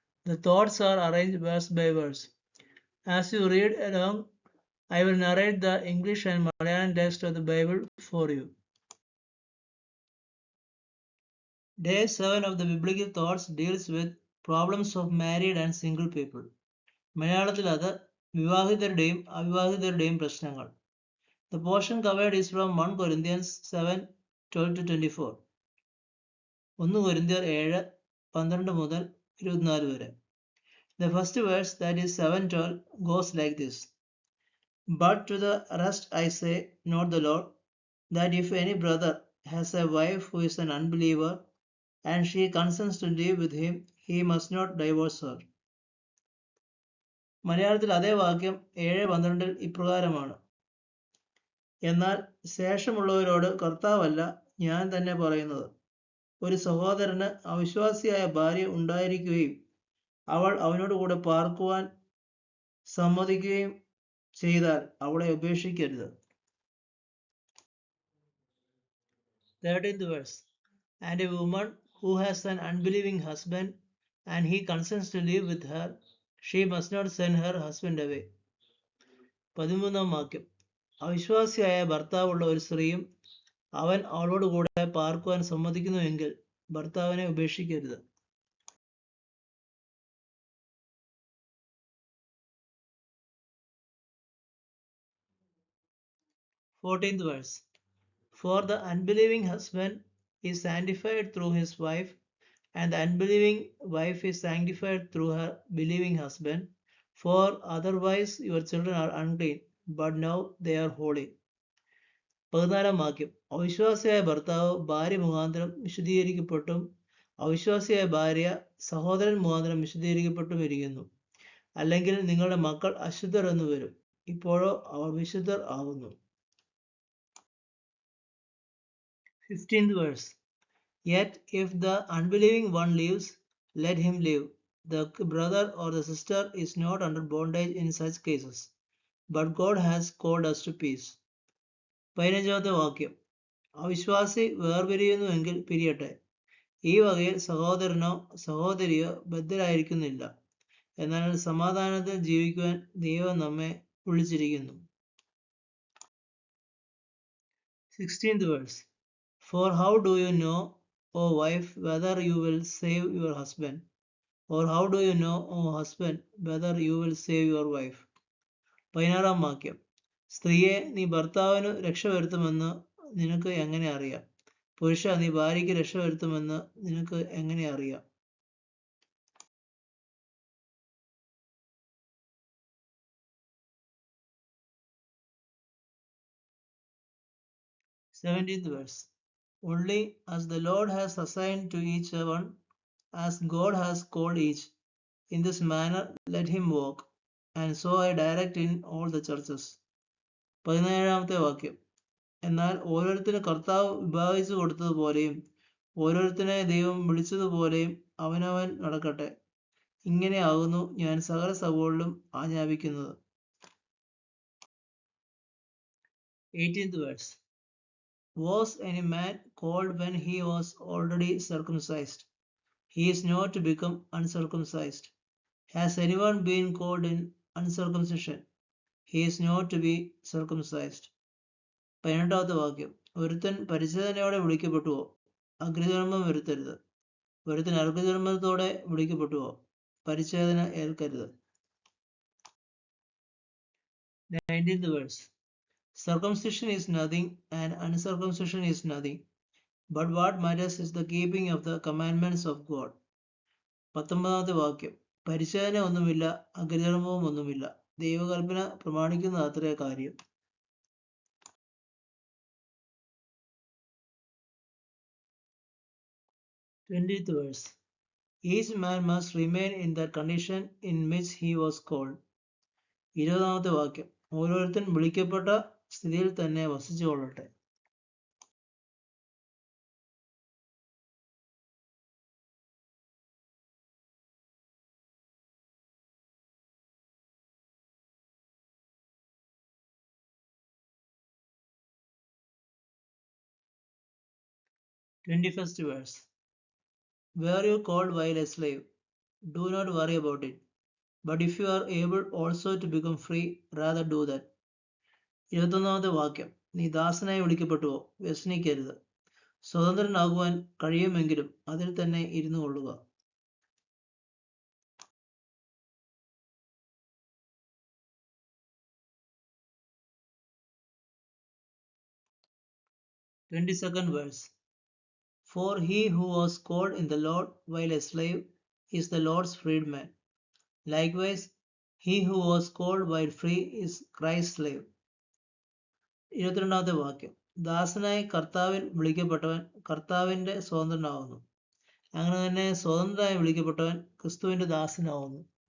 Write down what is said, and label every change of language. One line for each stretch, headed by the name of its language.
English: The thoughts are arranged verse by verse. As you read along, I will narrate the English and Malayalam text of the Bible for you. Day 7 of the biblical thoughts deals with problems of married and single people.
Malayalam: മലയാളത്തിൽ അത് വിവാഹിതരുടെയും അവിവാഹിതരുടെയും പ്രശ്നങ്ങൾ.
English: The portion covered is from 1 Corinthians 7:12-24.
Malayalam: 1 കൊരിന്ത്യർ 7:12 മുതൽ 24 വരെ.
English: The first verse, that is 7:12, goes like this. But to the rest I say, not the Lord, that if any brother has a wife who is an unbeliever, and she consents to live with him, he must not divorce her.
Malayalam: മലയാളത്തിൽ അതേ വാക്യം 7:12 ഇപ്രകാരമാണ്. എന്നാൽ ശേഷമുള്ളവരോട് കർത്താവല്ല, ഞാൻ തന്നെ പറയുന്നത്, ഒരു സഹോദരന് അവിശ്വാസിയായ ഭാര്യ ഉണ്ടായിരിക്കുകയും അവൾ അവനോടുകൂടെ പാർക്കുവാൻ സമ്മതിക്കുകയും ചെയ്താൽ അവളെ ഉപേക്ഷിക്കരുത്.
English: 13th verse. And a woman who has an unbelieving husband and he consents to live with her, she must not send her husband away.
Malayalam: 13ാം വാക്യം. അവിശ്വാസിയായ ഭർത്താവുള്ള ഒരു സ്ത്രീയും അവൻ അവളോടുകൂടെ പാർക്കുവാൻ സമ്മതിക്കുന്നുവെങ്കിൽ ഭർത്താവിനെ ഉപേക്ഷിക്കരുത്.
English: 14th verse. For the unbelieving husband is sanctified through his wife, and the unbelieving wife is sanctified through her believing husband. For otherwise your children are unclean, but now they are holy.
Malayalam: 14ാം വാക്യം. അവിശ്വാസിയായ ഭർത്താവ് ഭാര്യ മുഖാന്തരം വിശുദ്ധീകരിക്കപ്പെട്ടും അവിശ്വാസിയായ ഭാര്യ സഹോദരൻ മുഖാന്തരം വിശുദ്ധീകരിക്കപ്പെട്ടും ഇരിക്കുന്നു. അല്ലെങ്കിൽ നിങ്ങളുടെ മക്കൾ അശുദ്ധർ എന്ന് വരും, ഇപ്പോഴോ അവർ വിശുദ്ധർ ആകുന്നു.
English: 15th verse. Yet if the unbelieving one lives, let him live. The brother or the sister is not under bondage in such cases, but God has called us to peace.
Malayalam: 15ാമത്തെ വാക്യം. അവിശ്വാസി വേർപിരിയുന്നുവെങ്കിൽ പിരിയട്ടെ. ഈ വകയിൽ സഹോദരനോ സഹോദരിയോ ബദ്ധരായിരിക്കുന്നില്ല. എന്നാൽ സമാധാനത്തിൽ ജീവിക്കുവാൻ ദൈവം നമ്മെ വിളിച്ചിരിക്കുന്നു.
English: 16th verse. For how do you know, O wife, whether you will save your husband? Or how do you know, O husband, whether you will save your wife?
Malayalam: 16ാം വാക്യം. സ്ത്രീയെ, നീ ഭർത്താവിന് രക്ഷ വരുത്തുമെന്ന് നിനക്ക് എങ്ങനെ അറിയാം? പുരുഷ, നീ ഭാര്യയ്ക്ക് രക്ഷ വരുത്തുമെന്ന് നിനക്ക് എങ്ങനെ അറിയാം?
English: Seventeenth verse. Only as the Lord has assigned to each one, as God has called each, in this manner let him walk, and so I direct in all the churches.
Malayalam: 17ാമത്തെ വാക്യം. എന്നാൽ ഓരോരുത്തരും കർത്താവ് വിഭാഗിച്ചു കൊടുത്തതുപോലെയും ഓരോരുത്തരെ ദൈവം വിളിച്ചതുപോലെയും അവനവൻ നടക്കട്ടെ. ഇങ്ങനെയാകുന്നു ഞാൻ സകല സഭകളിലും ആജ്ഞാപിക്കുന്നത്.
English: 18th verse. Was any man called when he was already circumcised? He is not to become uncircumcised. Has anyone been called in uncircumcision? He is not to be circumcised.
Malayalam: 18ാമത്തെ വാക്യം. ഒരുത്തൻ പരിച്ഛേദനയോടെ വിളിക്കപ്പെട്ടുവോ? അഗ്രചർമ്മം വരുത്തരുത്. ഒരുത്തൻ അർഘചർമ്മത്തോടെ വിളിക്കപ്പെട്ടുവോ? പരിച്ഛേദന ഏൽക്കരുത്.
English: 19th verse. Circumcision is nothing and uncircumcision is nothing, but what matters is the keeping of the commandments of God.
Malayalam: 19ാമത്തെ വാക്യം. പരിച്ഛേദന ഒന്നുമില്ല, അഗ്രചർമ്മവും ഒന്നുമില്ല, ദൈവകൽപ്പന പ്രമാണിക്കുന്ന അത്രേ കാര്യം.
English: 20th verse. Each man must remain in that condition in which he was called.
Malayalam: 20ാമത്തെ വാക്യം. ഓരോരുത്തൻ വിളിക്കപ്പെട്ട സ്ഥിതിയിൽ തന്നെ വസിച്ചുകൊള്ളട്ടെ.
English: 21st verse. Were you called while a slave? Do not worry about it. But if you are able also to become free, rather do that.
Malayalam: 21ാമത്തെ വാക്യം. നീ ദാസനായി വിളിക്കപ്പെട്ടുവോ? വ്യസനിക്കരുത്. സ്വതന്ത്രനാകുവാൻ കഴിയുമെങ്കിലും അതിൽ തന്നെ ഇരുന്നു കൊള്ളുക.
English: 22nd verse. For he who was called in the Lord while a slave is the Lord's freedman. Likewise, he who was called while free is Christ's slave.
Malayalam: 22ാമത്തെ വാക്യം. ദാസനായി കർത്താവിൽ വിളിക്കപ്പെട്ടവൻ കർത്താവിന്റെ സ്വതന്ത്രനാവുന്നു. അങ്ങനെ തന്നെ സ്വതന്ത്രനായി വിളിക്കപ്പെട്ടവൻ ക്രിസ്തുവിന്റെ ദാസനാവുന്നു.